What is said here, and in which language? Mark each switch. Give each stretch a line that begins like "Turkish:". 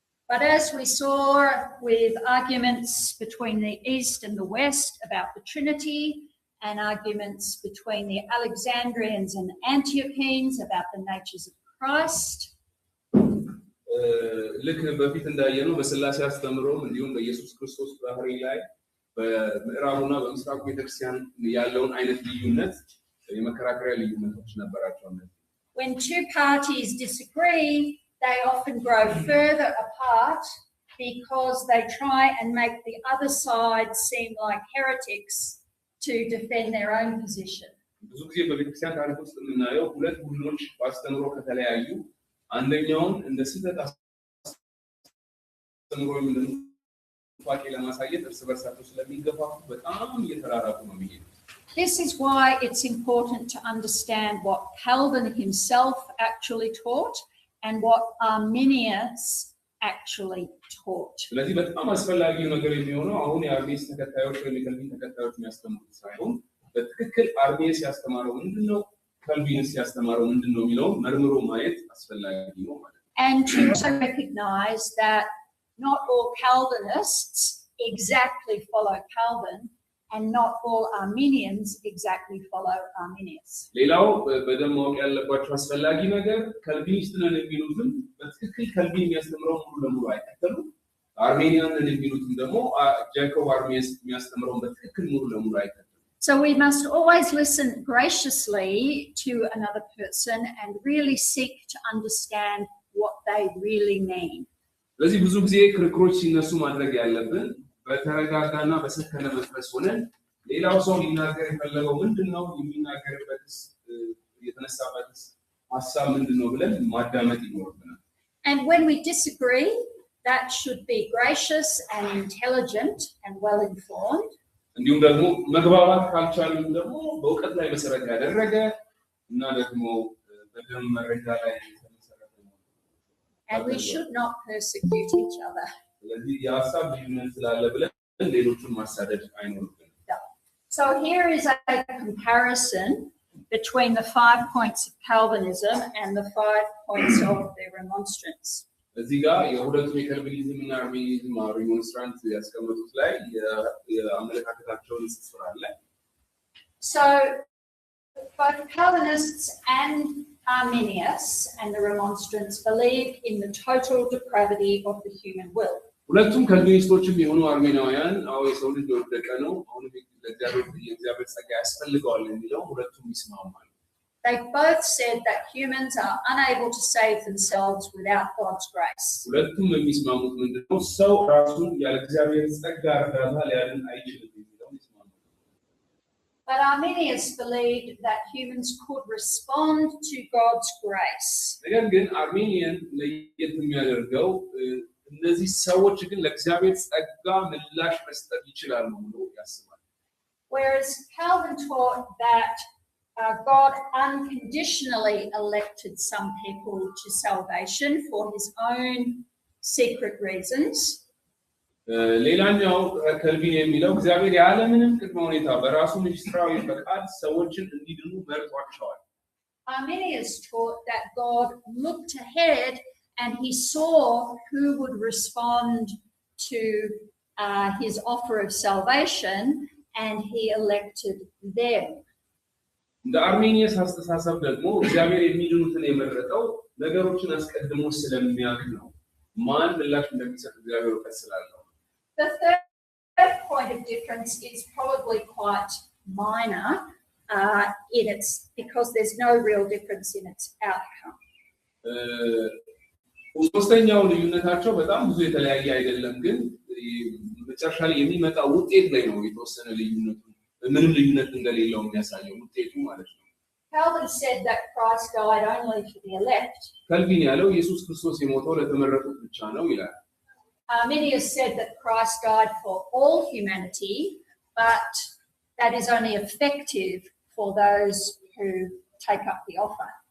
English: But as we saw with arguments between the East and the West about the Trinity, and arguments between the Alexandrians and Antiochenes about the natures of Christ,
Amharic: ልክ በፊት እንዳየነው በስላሴ አስተምሮም እንዲሁም በኢየሱስ ክርስቶስ ባህሪ ላይ በምዕራቡና በምስራቁ ቤተክርስቲያን ያለውን አይነት ልዩነት የመከራከሪያ ልዩነቶች ነበራቸው።
English: when two parties disagree, they often grow further apart because they try and make the other side seem like heretics to defend their own position.
Amharic: ብዙ ጊዜ በቤተክርስቲያን ታሪክ ውስጥ የምናየው ሁለት ቡድኖች በአስተምሮ ከተለያዩ አንደኛውን እንደ ስህተት አስተምሮ ምንድነው ፋቂ ለማሳየት እርስ በርሳቸው ስለሚገፋፉ በጣም እየተራራቁ ነው የሚሄዱት።
English: This is why it's important to understand what Calvin himself actually taught and what Arminius actually taught.
Amharic: ስለዚህ በጣም አስፈላጊው ነገር የሚሆነው አሁን የአርሜኒስ ተከታዮች ወይም የካልቪን ተከታዮች የሚያስተምሩት ሳይሆን በትክክል አርሜኒስ ያስተማረው ምንድነው፣ ካልቪንስ ያስተማረው ምንድነው የሚለው መርምሮ ማየት አስፈላጊ ነው ማለት ነው።
English: And to also recognize that not all Calvinists exactly follow Calvin, and not all Arminians exactly follow Arminius.
Amharic: ሌላው በደንብ ማወቅ ያለባቸው አስፈላጊ ነገር ካልቪኒስት ነን የሚሉትም በትክክል ካልቪን የሚያስተምረው ሙሉ ለሙሉ አይከተሉም። አርሜኒያን ነን የሚሉትም ደግሞ ጄኮብ አርሜኒስ የሚያስተምረው በትክክል ሙሉ ለሙሉ አይከተሉም።
English: So we must always listen graciously to another person and really seek to understand what they really mean.
Amharic: ስለዚህ ብዙ ጊዜ ክርክሮች ሲነሱ ማድረግ ያለብን በተረጋጋና በሰከነ መንፈስ ሆነን ሌላው ሰው ሊናገር የፈለገው ምንድነው የሚናገርበትስ የተነሳበትስ ሐሳብ ምንድነው ብለን ማዳመጥ ይኖርብናል።
English: And when we disagree, that should be gracious and intelligent and well informed.
Amharic: እንዲሁም ደግሞ መግባባት ካልቻልን ደግሞ በእውቀት ላይ መሰረት ያደረገ እና ደግሞ በደም መረጃ ላይ የተመሰረተ ነው።
English: And we should not persecute each other.
Amharic: ስለዚህ የሐሳብ ልዩነት ስላለ ብለን ሌሎቹን ማሳደድ አይኖርብንም።
English: So here is a comparison between the 5 points of Calvinism and the 5 points of the Remonstrance.
Amharic: እዚህ ጋር የሁለቱ የካልቪኒዝም እና አርሚኒዝም ሪሞንስትራንት ያስቀመጡት ላይ የአመለካከታቸውን ጽሑፍ አለ።
English: So both Calvinists and Arminius and the Remonstrants believe in the total depravity of the human will.
Amharic: ሁለቱም ካልቪኒስቶችም የሆኑ አርሜናውያን አዎ የሰው ልጅ ወደቀ ነው አሁን የእግዚአብሔር ጸጋ ያስፈልገዋል የሚለው ሁለቱም ይስማማሉ።
English: They both said that humans are unable to save themselves without God's grace.
Amharic: ሁለቱም የሚስማሙት ምንድነው ሰው ራሱን ያለ እግዚአብሔር ጸጋ እርዳታ ሊያድን አይችልም የሚለው ይስማማሉ።
English: But Arminius believed that humans could respond to God's grace.
Amharic: ነገር ግን አርሜኒያን ለየት የሚያደርገው እነዚህ ሰዎች ግን ለእግዚአብሔር ጸጋ ምላሽ መስጠት ይችላሉ ብሎ ያስባል።
English: Whereas Calvin taught that God unconditionally elected some people to salvation for his own secret reasons.
Amharic: ሌላኛው ካልቪን የሚለው እግዚአብሔር ያለምንም ቅድመ ሁኔታ በራሱ ምስጢራዊ ፈቃድ ሰዎችን እንዲድኑ መርጧቸዋል።
English: Arminius taught that God looked ahead and he saw who would respond to his offer of salvation and he elected them.
Amharic: እንደ አርሜኒየስ አስተሳሰብ ደግሞ እግዚአብሔር የሚድኑትን የመረጠው ነገሮችን አስቀድሞ ስለሚያውቅ ነው። ማን ምላሽ እንደሚሰጥ እግዚአብሔር እውቀት ስላለው።
English: The third point of difference is probably quite minor in its because there's no real difference in its outcome.
Amharic: ሶስተኛው ልዩነታቸው በጣም ብዙ የተለያየ አይደለም ግን መጨረሻ ላይ የሚመጣው ውጤት ላይ ነው የተወሰነ ልዩነቱ ምንም ልዩነት እንደሌለው የሚያሳየው ውጤቱ ማለት ነው።
English: Calvin said that Christ died only for the elect.
Amharic: ካልቪን ያለው ኢየሱስ ክርስቶስ የሞተው ለተመረጡት ብቻ ነው ይላል።
English: Arminius said that Christ died for all humanity, but that is only effective for those who take up the offer.